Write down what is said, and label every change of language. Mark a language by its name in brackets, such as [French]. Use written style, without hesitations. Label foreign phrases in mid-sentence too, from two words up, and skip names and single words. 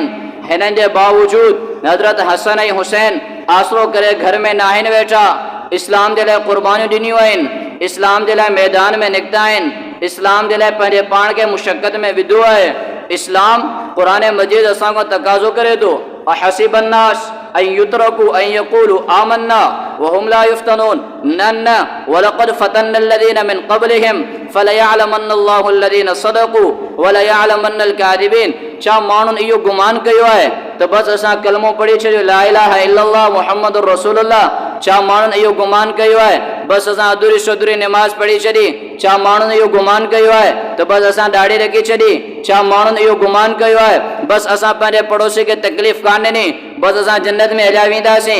[Sindhi] हिननि जे बावजूद हज़रत हसन ऐं हुसैन आसरो करे घर में न आहिनि वेठा, इस्लाम जे लाइ क़ुर्बानियूं ॾिनियूं आहिनि, इस्लाम जे लाइ मैदान में निकिता आहिनि, इस्लाम जे लाइ पंहिंजे पाण खे मुशक्क़त में विधो आहे। इस्लाम क़ुरान मजीद असां खां तक़ाज़ो करे थो [Arabic] أحسب الناس أن يتركوا أن يقولوا آمنا وهم لا يفتنون. ن ولقد فتنا الذين من قبلهم فليعلمن الله الذين صدقوا وليعلمن الكاذبين. [Sindhi] छा माण्हुनि इहो गुमान कयो आहे त बसि असां कलमो पढ़ी छॾियो [Arabic] لا إله إلا الله محمد رسول الله? [Sindhi] छा माण्हुनि इहो गुमान कयो आहे बसि असां अधूरी सधूरी नमाज़ पढ़ी छॾी? छा माण्हुनि इहो गुमान कयो आहे त बसि असां दाढ़ी रखी छॾी? छा माण्हुनि इहो गुमान कयो आहे बसि असां पंहिंजे पड़ोसी खे तकलीफ़ कान ॾिनी, बसि असां जन्नत में हलिया वेंदासीं?